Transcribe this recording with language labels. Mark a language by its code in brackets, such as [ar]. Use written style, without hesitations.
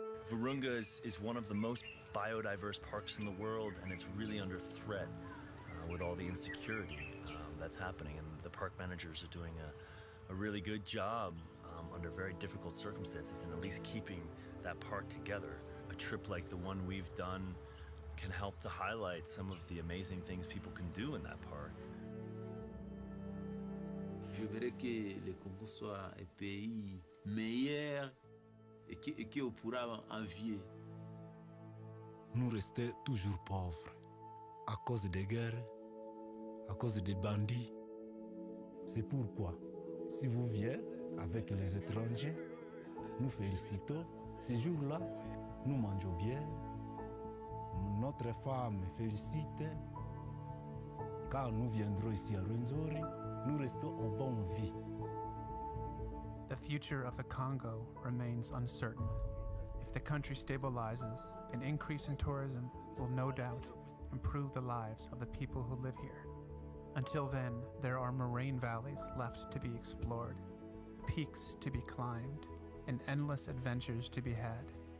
[en] Virunga is one of the most biodiverse parks in the world, and it's really under threat with all the insecurity that's happening. And the park managers are doing a really good job under very difficult circumstances in at least keeping that park together. A trip like the one we've done can help to highlight some of the amazing things people can do in that park. [fr] Je voudrais que le Congo soit un pays meilleur et qu'on pourra envier. Nous restons toujours pauvres à cause des guerres, à cause des bandits. C'est pourquoi, si vous venez avec les étrangers, nous félicitons. Ces jours-là, nous mangeons bien. Notre femme félicite. Quand nous viendrons ici à Rwenzori, nous restons en bonne vie. [en] The future of the Congo remains uncertain. If the country stabilizes, an increase in tourism will no doubt improve the lives of the people who live here. Until then, there are moraine valleys left to be explored, peaks to be climbed, and endless adventures to be had.